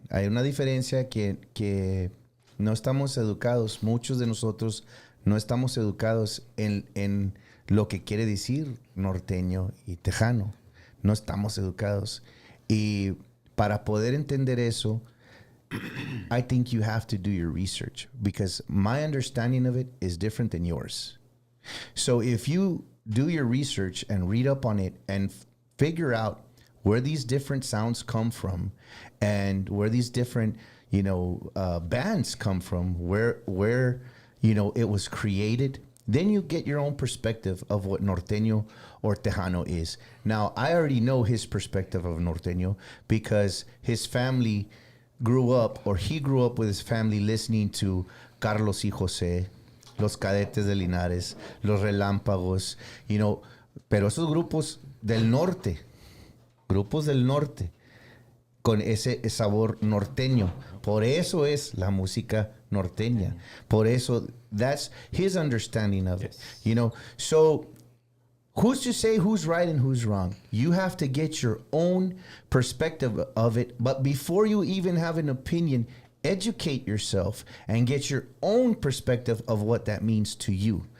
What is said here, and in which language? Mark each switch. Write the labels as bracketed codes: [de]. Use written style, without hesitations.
[es] Hay una diferencia que no estamos educados. Muchos de nosotros no estamos educados en lo que quiere decir norteño y tejano. No estamos educados. Y para poder entender eso, [en] I think you have to do your research because my understanding of it is different than yours. So if you do your research and read up on it and figure out where these different sounds come from and where these different, bands come from, where it was created, then you get your own perspective of what norteño or tejano is. Now, I already know his perspective of norteño because his family he grew up with his family listening to Carlos y José, Los Cadetes de Linares, Los Relámpagos, [es] pero esos grupos del norte, con ese sabor norteño. Por eso es la música norteña. Por eso, [en] that's his understanding of it. So who's to say who's right and who's wrong? You have to get your own perspective of it. But before you even have an opinion, educate yourself and get your own perspective of what that means to you.